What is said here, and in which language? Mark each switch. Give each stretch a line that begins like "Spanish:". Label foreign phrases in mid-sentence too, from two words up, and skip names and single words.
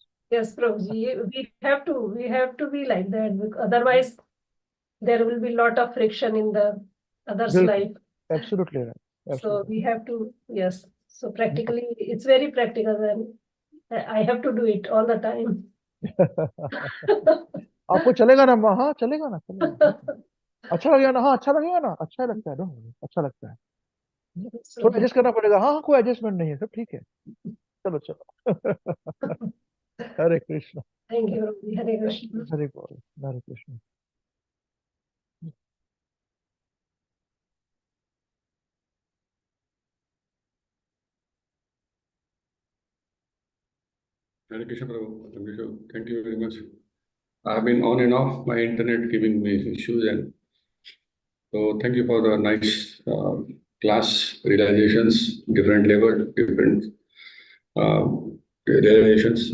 English: Yes, Prabhuji, we have to be like that, because otherwise there will be a lot of friction in the other's Bilkul. life. Absolutely right. So Absolutely. we have to, yes. So practically, it's very practical, and I have to do it all the time.
Hindi: आपको चलेगा ना माँ? हाँ चलेगा ना, चलेगा. अच्छा लगेगा ना? हाँ अच्छा लगेगा ना, अच्छा लगता है. अच्छा लगता है. थोड़ा एडजस्ट करना पड़ेगा. हाँ कोई एडजस्टमेंट नहीं है, सब ठीक है. चलो चलो. हरे कृष्ण.
English: Thank you, Hare Krishna.
Hindi: हरे बोल. हरे कृष्ण.
English: Hare Krishna Prabhu. Thank you very much. I've been on and off my internet giving me issues, and so thank you for the nice class realizations, different level, different uh, realizations.